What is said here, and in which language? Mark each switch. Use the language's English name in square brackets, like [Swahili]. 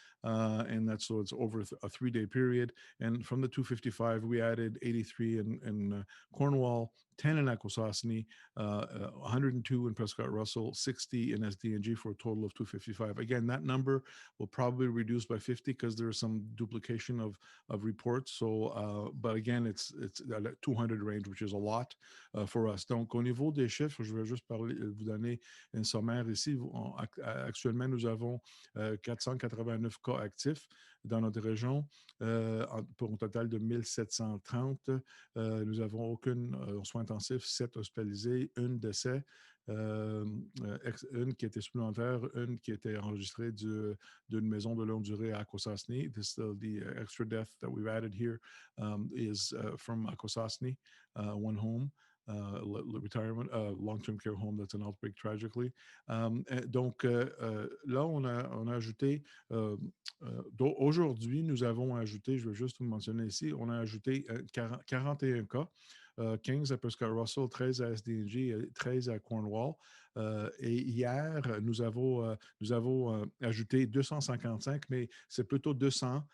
[English] And that's so it's over a 3-day period. And from the 255, we added 83 in Cornwall, 10 in Akwesasne, 102 in Prescott-Russell, 60 in SDNG, for a total of 255. Again, that number will probably reduce by 50 because there is some duplication of reports. So, but again, it's the 200 range, which is a lot for us. [French] Donc, au niveau des chiffres, je vais juste vous donner un sommaire ici. Actuellement, nous avons 489 cas actifs dans notre région, pour un total de 1730. Nous n'avons aucun soin intensif, 7 hospitalisés, 1 décès, une qui était supplémentaire, une qui était enregistrée d'une maison de longue durée à Akwesasne. [English] The extra death that we've added here is from Akwesasne, one home. Retirement, long-term care home that's an outbreak tragically. [French] Donc là, on a ajouté, aujourd'hui, nous avons ajouté, je vais juste vous mentionner ici, on a ajouté 41 cas, 15 à Prescott-Russell, 13 à SDNG, 13 à Cornwall. Et hier, nous avons ajouté 255, mais c'est plutôt 200.